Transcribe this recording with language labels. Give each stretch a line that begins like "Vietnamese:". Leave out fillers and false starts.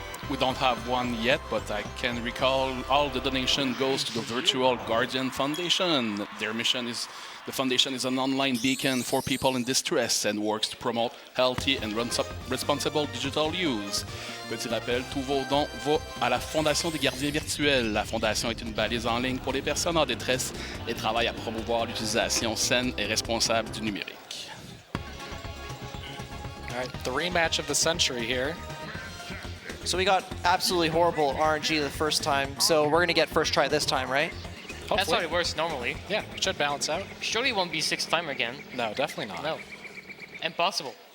English: We don't have one yet, but I can recall all the donation goes to the Virtual Guardian Foundation. Their mission is, the foundation is an online beacon for people in distress and works to promote healthy and responsible digital use.
French: Petit rappel, tous vos dons vont à la Fondation des gardiens virtuels. La Fondation est une balise en ligne pour les personnes en détresse et travaille à promouvoir l'utilisation saine et responsable du numérique.
English: All right, the rematch of the century here. So we got absolutely horrible RNG the first time, so we're going to get first try this time, right? Hopefully. That's how it works normally. Yeah, it should balance out. Surely it won't be 6th time again. No, definitely not. No. Impossible.